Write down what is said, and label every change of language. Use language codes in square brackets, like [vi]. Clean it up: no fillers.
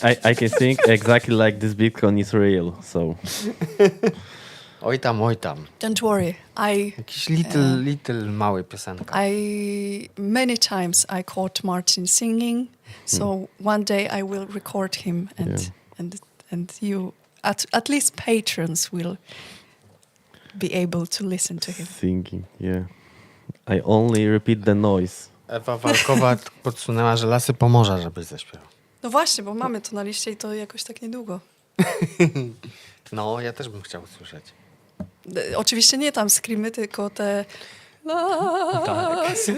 [en] I can think exactly like this Bitcoin is real, so. [pl] Oj tam. [en] Don't worry. [pl] Jakiś [en] little [pl] mały piosenka. [en] Many times I caught Marcin singing, so one day I will record him and you at least patrons will be able to listen to him. Singing, yeah. I only repeat the noise. [pl] Ewa Walkowa podsunęła, że Lasy Pomorza, żebyś zaśpiewał. No właśnie, bo mamy to na liście i to jakoś tak niedługo. No, ja też bym chciał usłyszeć. Oczywiście nie tam screamy, tylko te... Tak.